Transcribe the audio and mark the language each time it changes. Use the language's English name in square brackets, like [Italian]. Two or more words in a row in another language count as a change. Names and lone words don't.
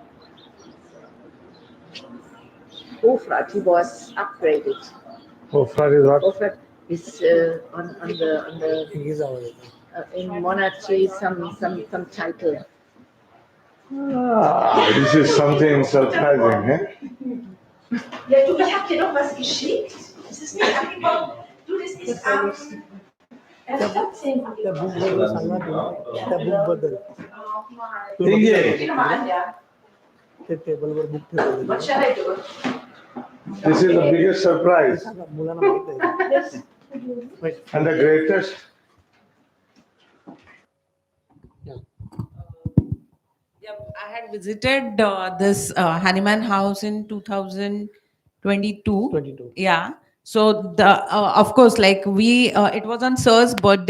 [English] Hofrat, he was upgraded. Hofrat is what? Hofrat is on the in monarchy some title. Ah, this is something surprising, eh? [German] Ja, du, ich hab dir noch was geschickt. Es ist nicht angekommen. Du, das ist am 14. [Marathi] त्या बुक बद्दल सांगा तुम्ही. त्या बुक बद्दल [German] Geh nochmal an, ja. [Marathi] ते टेबलवर बुक ठेवलेलं [English] What shall I do? This is the biggest surprise सांगा, मुलांना माहित आहे. Wait. and the greatest. Yep, I had visited this Hahnemann house in 2022. 22. Yeah. So the of course, like we, it was on Sir's birthday.